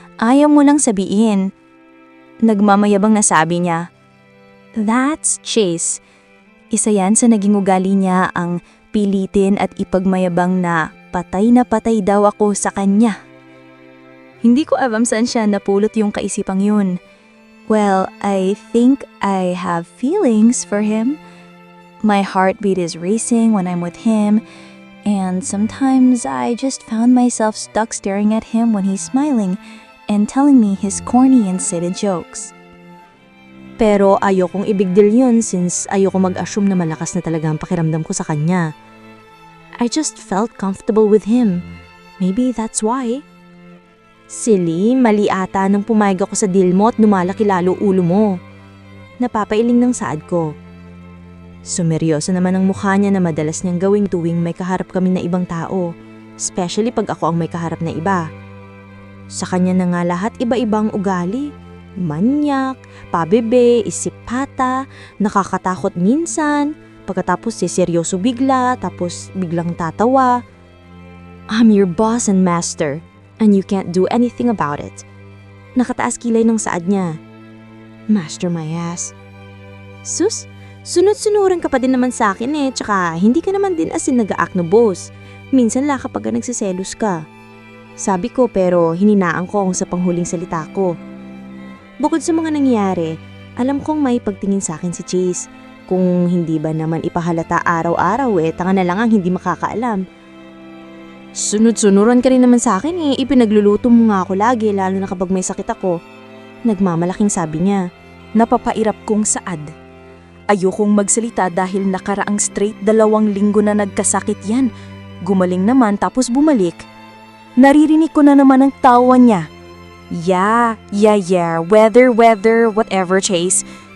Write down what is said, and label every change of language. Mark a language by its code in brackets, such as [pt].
[tl] Ayaw mo lang sabihin. Nagmamayabang na sabi niya. [en] That's Chase. [tl] Isa yan sa naging ugali niya ang pilitin at ipagmayabang na patay daw ako sa kanya. Hindi ko alam saan siya napulot yung kaisipang yun. [en] Well, I think I have feelings for him. My heartbeat is racing when I'm with him, and sometimes I just found myself stuck staring at him when he's smiling and telling me his corny and silly jokes. [tl] Pero ayokong i-big deal yun since ayoko mag-assume na malakas na talaga ang pakiramdam ko sa kanya. [en] I just felt comfortable with him. Maybe that's why. Silly, [tl] mali ata nang pumayag ako sa deal mo at lumalaki lalo ulo mo. Napapailing ng saad ko. Sumeryoso naman ang mukha niya na madalas niyang gawing tuwing may kaharap kami na ibang tao, especially pag ako ang may kaharap na iba. Sa kanya na nga lahat iba-ibang ugali. Manyak, pabebe, isipata, nakakatakot minsan, pagkatapos seryoso bigla, tapos biglang tatawa. [en] I'm your boss and master, and you can't do anything about it. [tl] Nakataas kilay ng saad niya. [en] Master my ass. [tl] Sus, sunod-sunuran ka pa din naman sa akin eh, tsaka hindi ka naman din as in nag-act no boss. Minsan la kapag nagsiselos ka. Sabi ko pero hininaan ko sa panghuling salita ko. Bukod sa mga nangyari, alam kong may pagtingin sa akin si Chase. Kung hindi ba naman ipahalata araw-araw tanga na lang ang hindi makakaalam. Sunod-sunuran ka rin naman sa akin eh, ipinagluluto mo nga ako lagi lalo na kapag may sakit ako. Nagmamalaking sabi niya. Napapairap kong saad. Ayokong magsalita dahil nakaraang straight 2 linggo na nagkasakit yan. Gumaling naman tapos bumalik. Naririnig ko na naman ang tawa niya. [en] Yeah, weather, whatever Chase.